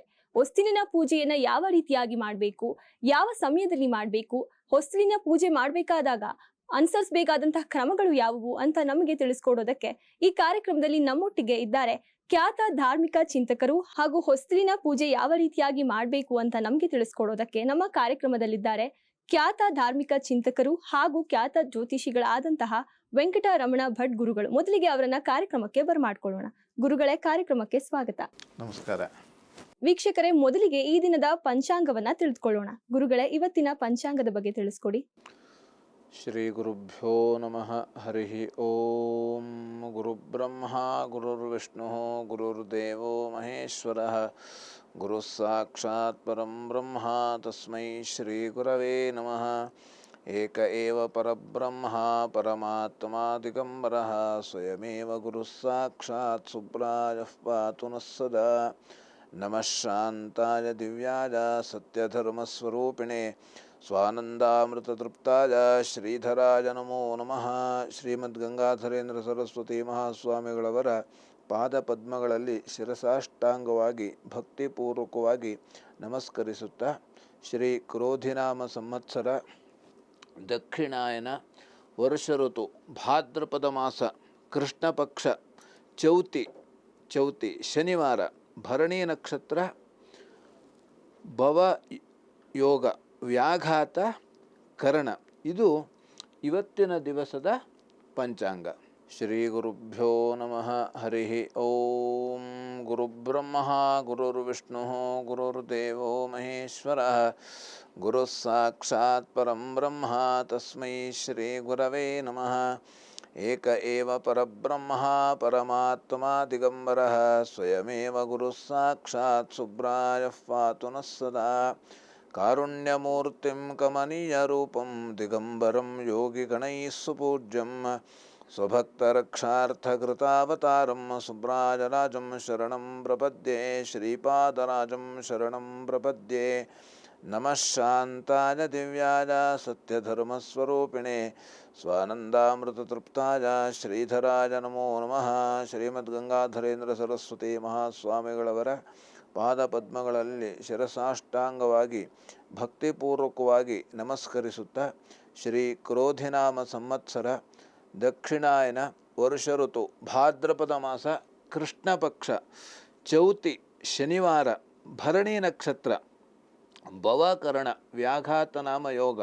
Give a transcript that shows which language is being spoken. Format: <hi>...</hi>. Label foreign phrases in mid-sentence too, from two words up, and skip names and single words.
<kn>ಹೊಸ್ತಿಲಿನ ಪೂಜೆಯನ್ನ ಯಾವ ರೀತಿಯಾಗಿ ಮಾಡಬೇಕು, ಯಾವ ಸಮಯದಲ್ಲಿ ಮಾಡಬೇಕು, ಹೊಸ್ತಿಲಿನ ಪೂಜೆ ಮಾಡಬೇಕಾದಾಗ ಅನುಸರಿಸಬೇಕಾದಂತಹ ಕ್ರಮಗಳು ಯಾವುವು ಅಂತ ನಮಗೆ ತಿಳಿಸ್ಕೊಡೋದಕ್ಕೆ ಈ ಕಾರ್ಯಕ್ರಮದಲ್ಲಿ ನಮ್ಮೊಟ್ಟಿಗೆ ಇದ್ದಾರೆ ಖ್ಯಾತ ಧಾರ್ಮಿಕ ಚಿಂತಕರು ಹಾಗೂ ಹೊಸ್ತಿಲಿನ ಪೂಜೆ ಯಾವ ರೀತಿಯಾಗಿ ಮಾಡಬೇಕು ಅಂತ ನಮಗೆ ತಿಳಿಸ್ಕೊಡೋದಕ್ಕೆ ನಮ್ಮ ಕಾರ್ಯಕ್ರಮದಲ್ಲಿದ್ದಾರೆ ಖ್ಯಾತ ಧಾರ್ಮಿಕ ಚಿಂತಕರು ಹಾಗೂ ಖ್ಯಾತ ಜ್ಯೋತಿಷಿಗಳಾದಂತಹ ವೆಂಕಟರಮಣ ಭಟ್ ಗುರುಗಳು. ಮೊದಲಿಗೆ ಅವರನ್ನ ಕಾರ್ಯಕ್ರಮಕ್ಕೆ ಬರಮಾಡ್ಕೊಳ್ಳೋಣ. ಗುರುಗಳೇ, ಕಾರ್ಯಕ್ರಮಕ್ಕೆ ಸ್ವಾಗತ. ನಮಸ್ಕಾರ ವೀಕ್ಷಕರೇ, ಮೊದಲಿಗೆ ಈ ದಿನದ ಪಂಚಾಂಗವನ್ನ ತಿಳಿದುಕೊಳ್ಳೋಣ. ಗುರುಗಳೇ, ಇವತ್ತಿನ ಪಂಚಾಂಗದ ಬಗ್ಗೆ ತಿಳಿಸ್ಕೊಡಿ.</kn> <sa>ಶ್ರೀ ಗುರುಭ್ಯೋ ನಮಃ. ಹರಿ ಓಂ. ಗುರುಬ್ರಹ್ಮ ಗುರುರ್ವಿಷ್ಣು ಗುರುರ್ದೇವೋ ಮಹೇಶ್ವರ ಗುರು ಸಾಕ್ಷಾತ್ ಪರಂ ಬ್ರಹ್ಮ ತಸ್ಮೈ ಶ್ರೀ ಗುರವೇ ನಮಃ. ಏಕ ಏವ ಪರಬ್ರಹ್ಮ ಪರಮಾತ್ಮ ದಿಗಂಬರಃ ಸ್ವಯಮೇವ ಗುರು ಸಾಕ್ಷಾತ್ ಸುಬ್ರಾಯಃ ಪಾತು ನಃ ಸದಾ. ನಮಃ ಶಾಂತಾಯ ದಿವ್ಯಾಯ ಸತ್ಯಧರ್ಮಸ್ವರೂಪಿಣೆ ಸ್ವಾನಂದಾಮೃತತೃಪ್ತಾಯ ಶ್ರೀಧರಾಯ ನಮೋ ನಮಃ.</sa> <kn>ಶ್ರೀಮದ್ ಗಂಗಾಧರೇಂದ್ರ ಸರಸ್ವತಿ ಮಹಾಸ್ವಾಮಿಗಳವರ ಪಾದಪದ್ಮಗಳಲ್ಲಿ ಶಿರಸಾಷ್ಟಾಂಗವಾಗಿ ಭಕ್ತಿಪೂರ್ವಕವಾಗಿ ನಮಸ್ಕರಿಸುತ್ತಾ, ಶ್ರೀ ಕ್ರೋಧಿನಾಮ ಸಂವತ್ಸರ ದಕ್ಷಿಣಾಯನ ವರ್ಷ ಋತು ಭಾದ್ರಪದ ಮಾಸ ಕೃಷ್ಣ ಪಕ್ಷ ಚೌತಿ ಶನಿವಾರ ಭರಣಿ ನಕ್ಷತ್ರ ಭವ ಯೋಗ ವ್ಯಾಘಾತ ಕರಣ. ಇದು ಇವತ್ತಿನ ದಿವಸದ ಪಂಚಾಂಗ.</kn> <sa>ಶ್ರೀ ಗುರುಭ್ಯೋ ನಮಃ. ಹರಿ ಓಂ. ಗುರುಬ್ರಹ್ಮ ಗುರುರ್ವಿಷ್ಣು ಗುರುರ್ದೇವೋ ಮಹೇಶ್ವರ ಗುರು ಸಾಕ್ಷಾತ್ ಪರಂ ಬ್ರಹ್ಮ ತಸ್ಮೈ ಶ್ರೀ ಗುರವೇ ನಮಃ. ಏಕ ಏವ ಪರಬ್ರಹ್ಮ ಪರಮಾತ್ಮ ದಿಗಂಬರಃ ಸ್ವಯಮೇವ ಗುರು ಸಾಕ್ಷಾತ್ ಸುಬ್ರಾಯಃ ಪಾತು ನಃ ಸದಾ. ಕಾರುಣ್ಯಮೂರ್ತಿಂ ಕಮನೀಯರೂಪಂ ದಿಗಂಬರಂ ಯೋಗಿಗಣೈಃ ಸುಪೂಜ್ಯಂ ಸ್ವಭಕ್ತರಕ್ಷಾರ್ಥಕೃತಾವತಾರಂ ಸುಬ್ರಾಜರಾಜಂ ಶರಣಂ ಪ್ರಪದ್ಯೆ. ಶ್ರೀಪಾದರಾಜಂ ಶರಣಂ ಪ್ರಪದ್ಯೆ. ನಮಃ ಶಾಂತಾಯ ದಿವ್ಯಾಯ ಸತ್ಯಧರ್ಮಸ್ವರೂಪಿಣೆ ಸ್ವಾನಂದಾಮೃತತೃಪ್ತಾಯ ಶ್ರೀಧರಾಯ ನಮೋ ನಮಃ.</sa> <kn>ಶ್ರೀಮದ್ ಗಂಗಾಧರೇಂದ್ರ ಸರಸ್ವತಿ ಮಹಾಸ್ವಾಮಿಗಳವರ ಪಾದಪದ್ಮಗಳಲ್ಲಿ ಶಿರಸಾಷ್ಟಾಂಗವಾಗಿ ಭಕ್ತಿಪೂರ್ವಕವಾಗಿ ನಮಸ್ಕರಿಸುತ್ತಾ, ಶ್ರೀ ಕ್ರೋಧಿನಾಮ ಸಂವತ್ಸರ ದಕ್ಷಿಣಾಯನ ವರ್ಷ ಋತು ಭಾದ್ರಪದ ಮಾಸ ಕೃಷ್ಣ ಪಕ್ಷ ಚೌತಿ ಶನಿವಾರ ಭರಣಿ ನಕ್ಷತ್ರ ಭವಕರಣ ವ್ಯಾಘಾತ ನಾಮ ಯೋಗ.</kn>